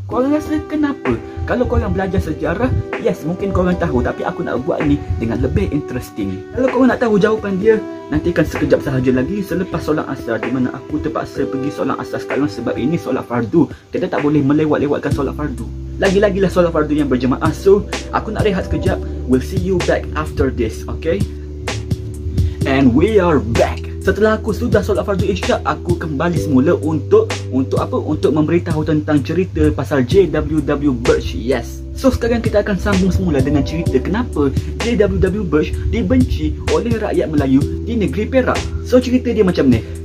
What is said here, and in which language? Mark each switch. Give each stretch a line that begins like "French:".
Malay: Korang rasa kenapa? Kalau korang belajar sejarah, yes, mungkin korang tahu, tapi aku nak buat ni dengan lebih interesting. Kalau korang nak tahu jawapan dia, nantikan sekejap sahaja lagi selepas solat asar, di mana aku terpaksa pergi solat asar sekarang sebab ini solat fardu. Kita tak boleh melewat-lewatkan solat fardu. Lagi-lagilah solat fardu yang berjemaah. So, aku nak rehat sekejap.
English: We'll see you back after this, okay? And we are back.
Malay: Setelah aku sudah solat fardu isyak, aku kembali semula untuk apa? Untuk memberitahu tentang cerita pasal JWW Birch. Yes. So sekarang kita akan sambung semula dengan cerita kenapa JWW Birch dibenci oleh rakyat Melayu di negeri Perak. So cerita dia macam ni.